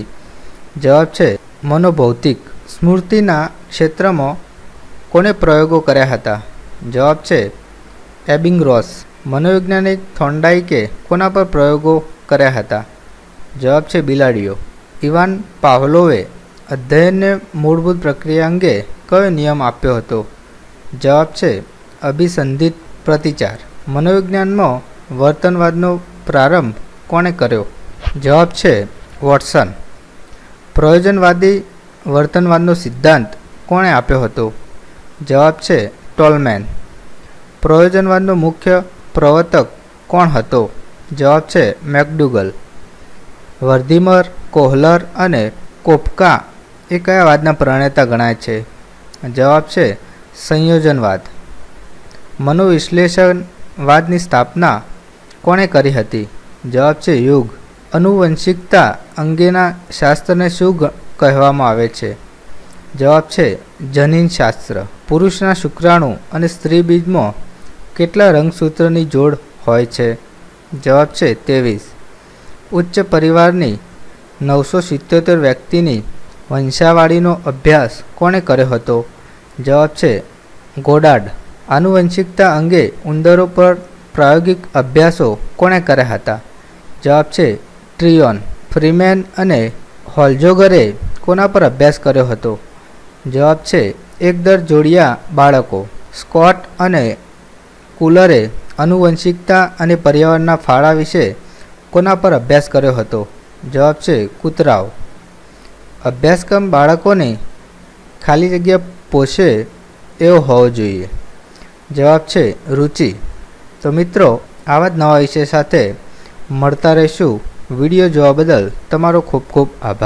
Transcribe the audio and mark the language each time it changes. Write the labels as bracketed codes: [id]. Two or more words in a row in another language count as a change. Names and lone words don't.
[gu] જવાબ છે મનોભૌતિક। સ્મૃતિના ક્ષેત્રમાં કોને પ્રયોગો કર્યા હતા? જવાબ છે એબિંગરૉસ। મનોવૈજ્ઞાનિક થોર્નડાઇકે કોના પર પ્રયોગો કર્યા હતા? જવાબ છે બિલાડીઓ। ઇવાન પાવલોવે અધ્યયન ને મૂળભૂત પ્રક્રિયા અંગે કયો નિયમ આપ્યો હતો? જવાબ છે અભિસંધિત પ્રતિચાર। મનોવિજ્ઞાનમાં વર્તનવાદનો પ્રારંભ કોણે કર્યો? જવાબ છે વૉટસન। પ્રયોજનવાદી વર્તનવાદનો સિદ્ધાંત કોણે આપ્યો હતો? જવાબ છે ટોલમેન। પ્રયોજનવાદનો મુખ્ય પ્રવર્તક કોણ હતો? જવાબ છે મૈકડૂગલ। વર્ધીમર, કોહલર અને કોપકા એ કયા વાદના પ્રણેતા ગણાય છે? જવાબ છે સંયોજનવાદ। મનોવિશ્લેષણવાદની સ્થાપના કોણે કરી હતી? જવાબ છે યુગ। અનુવંશિકતા અંગેના શાસ્ત્રને શું કહેવામાં આવે છે? જવાબ છે જનીનશાસ્ત્ર। પુરુષના શુક્રાણુ અને સ્ત્રી બીજમાં કેટલા રંગસૂત્રની જોડ હોય છે? જવાબ છે 23। ઉચ્ચ પરિવારની 977 વ્યક્તિની વંશાવળીનો અભ્યાસ કોણે કર્યો હતો? જવાબ છે ગોડાર્ડ। આનુવંશિકતા અંગે ઉંદરો પર પ્રાયોગિક અભ્યાસો કોણે કર્યા હતા? જવાબ છે ટ્રિયોન। ફ્રીમેન અને હોલ્જોગરે કોના પર અભ્યાસ કર્યો હતો? જવાબ છે એકદર જોડિયા બાળકો। સ્કૉટ અને કૂલરે આનુવંશિકતા અને પર્યાવરણના ફાળા વિષે કોના પર અભ્યાસ કર્યો હતો? જવાબ છે કૂતરાઓ। અભ્યાસક્રમ બાળકોને ખાલી જગ્યા પોષે એવો હોવો જોઈએ। જવાબ છે રુચિ। તો મિત્રો, આવા જ નવા વિષય સાથે મળતા રહીશું। વિડિયો જોવા બદલ તમારો ખૂબ ખૂબ આભાર।